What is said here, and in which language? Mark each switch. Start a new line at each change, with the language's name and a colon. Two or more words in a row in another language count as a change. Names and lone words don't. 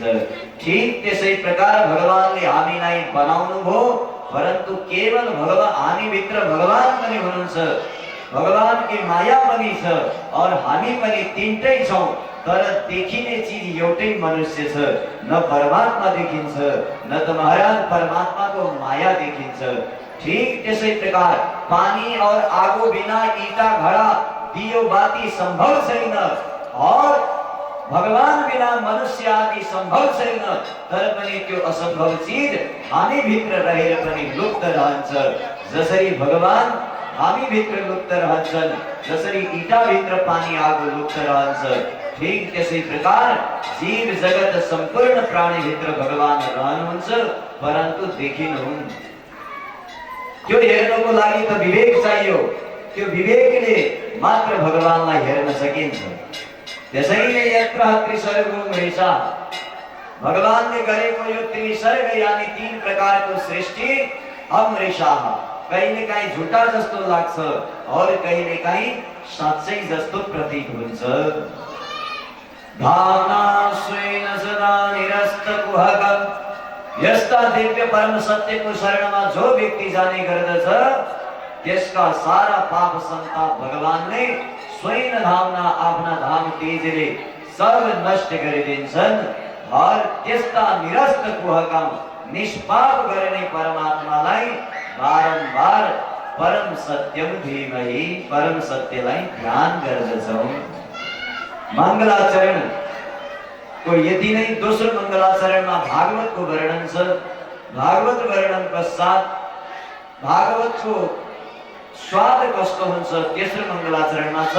Nepali: ठीक त्यसै प्रकार भगवानले हामीलाई बनाउनु भो, परन्तु केवल भगवान हामीभित्र भगवान पनि हुनुहुन्छ,
Hindi: भगवान की माया
Nepali: पनि छ और हामी पनि तिनटै छौं। तर देखिने चीज एउटै मनुष्य छ। न परमात्मा देखिन्छ, न त महाराज परमात्माको माया देखिन्छ। ठीक त्यसै प्रकार पानी और आगो बिना ईटा घड़ा दियो बाती संभव छैन और भगवान बिना मनुष्य आदि संभव छैन। तर पनि त्यो असंभव चीज हामी भित्र रहेर पनि लुप्त रहन्छ। जसरी भगवान हामी भित्र लुप्त रहन्छन्, जसरी ईटा भित्र पानी आगो लुप्त रहन्छ, ठीक त्यसै प्रकार जीव जगत सम्पूर्ण प्राणी भित्र भगवान रहनुहुन्छ, परन्तु देखिनुहुन्न। त्यो हेर्नको लागि त विवेक चाहियो। त्यो विवेकले मात्र भगवानलाई हेर्न सकिन्छ।
Sanskrit: त्यसैले यत्र त्रिसर्गो मृषा,
Nepali: भगवानले गरेको यो त्रिसर्ग यानी तीन प्रकारको सृष्टि अमृषाः, कहिलेकाहीँ झुटा जस्तो लाग्छ और कहिलेकाहीँ साँच्चै जस्तो प्रतीत हुन्छ।
Sanskrit: भावना स्वेन सदा निरस्त कुहक,
Nepali: यस्ता दिव्य परम सत्यको शरणमा जो व्यक्ति जाने गर्दछ त्यसका सारा पाप संताप भगवानले स्वयं धामना आफ्ना धाम तेजले सब नष्ट गरिदिन्छन् और त्यस्ता
Sanskrit: निरस्त कुहकम
Nepali: निष्पाप गर्ने परमात्मालाई बारम्बार
Sanskrit: परम सत्यम धीमहि,
Nepali: परम सत्यलाई ध्यान गर्दछौं। मंगलाचरण को यति नै दोस्रो मंगलाचरणमा भागवतको वर्णन छ। भागवत वर्णन पश्चात भागवतको स्वाद कस्तो हुन्छ तेस्रो मंगलाचरणमा छ।